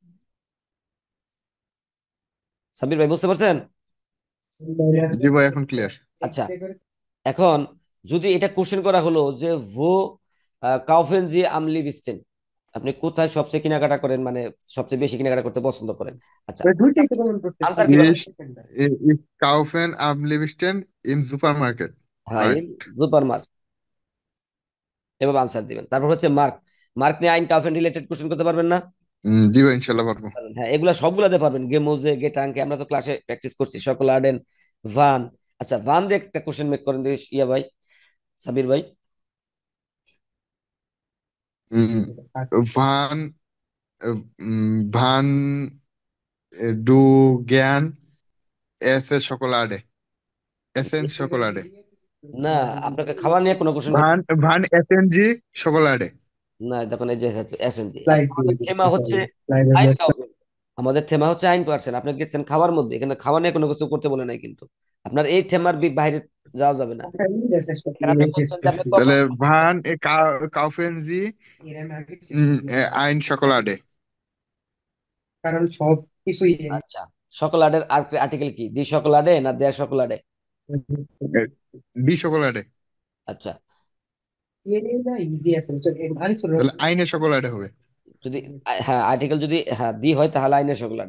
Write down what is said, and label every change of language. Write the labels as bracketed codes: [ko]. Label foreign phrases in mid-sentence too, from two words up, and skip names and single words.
[bn] সাব্বির ভাই বুঝতে পারছেন? জি ভাই, এখন ক্লিয়ার। আচ্ছা, এখন যদি এটা কোশ্চেন করা হলো যে [de] Wo kaufen Sie am liebsten, [bn] আপনি কোথায় সবচেয়ে কেনাকাটা করেন, মানে সবচেয়ে বেশি কেনাকাটা করতে পছন্দ করেন, আচ্ছা আনসার কিভাবে? [de] Ich kaufen am liebsten im Supermarket. [bn] হ্যাঁ, [en] Right. [bn] সুপার মার্ক, এভাবে আনসার দিবেন। তারপর হচ্ছে মার্ক, মার্ক নিয়ে [de] Einkaufen [bn] রিলেটেড কোশ্চেন করতে পারবেন না? জি ভাই, ইনশাল্লাহ পারবো। পারবেন, হ্যাঁ, এগুলা সবগুলাতে পারবেন, [de] Gemüse Getränke [bn] আমরা তো ক্লাসে প্র্যাকটিস করছি, সকলাডেন, ভান। আচ্ছা, ভান দিয়ে একটা কোশ্চেন মেক করেন দিস ইয়া ভাই, সাবির ভাই। উম, [de] Wann, wann du gern esse Schokolade? Essen Schokolade. [bn] না, আপনাকে খাবার নিয়ে কোনো কোশ্চেন করতে [de] Wann essen Sie Schokolade? [bn] না, দেখুন এই যে এসএনজি, আমাদের থেমা হচ্ছে [de] Einkaufen, [bn] আমাদের থেমা হচ্ছে আইন পার্সেন, আপনি গেছেন খাবার মধ্যে, এখানে খাবার নিয়ে কোনো কিছু করতে বলে নাই কিন্তু, আপনার এই থেমার বাইরে যাওয়া যাবে না। এখানে আপনি বলছেন যে আপনি কখন, তাহলে [de] wann kaufen Sie ein Schokolade? [bn] আচ্ছা, সকলাডের আর্টিকেল কি, [de] die Schokolade [bn] না [de] der Schokolade? Die Schokolade. [bn] আচ্ছা, তাহলে [de] eine Schokolade [bn] হবে। যদি হ্যাঁ আর্টিকেল যদি হ্যাঁ দি হয় তাহলে [de] eine Schokolade.